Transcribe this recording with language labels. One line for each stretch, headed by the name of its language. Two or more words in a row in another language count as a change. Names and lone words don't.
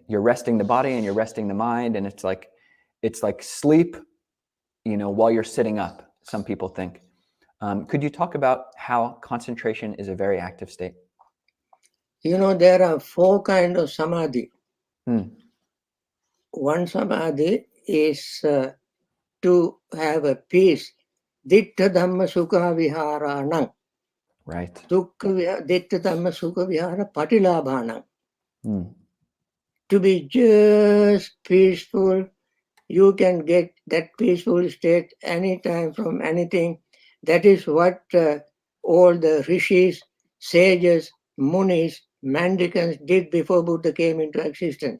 English: You're resting the body and you're resting the mind, and it's like sleep, while you're sitting up, some people think. Could you talk about how concentration is a very active state? There are 4 kinds of samadhi. One samadhi is to have a peace.
Pali: Ditta dhamma sukha viharanam.
English: Right.
Pali: Ditta dhamma sukha vihara patilabhanam.
English: To be just peaceful, you can get that peaceful state anytime from anything. That is what all the rishis, sages, munis, mendicants did before Buddha came into existence.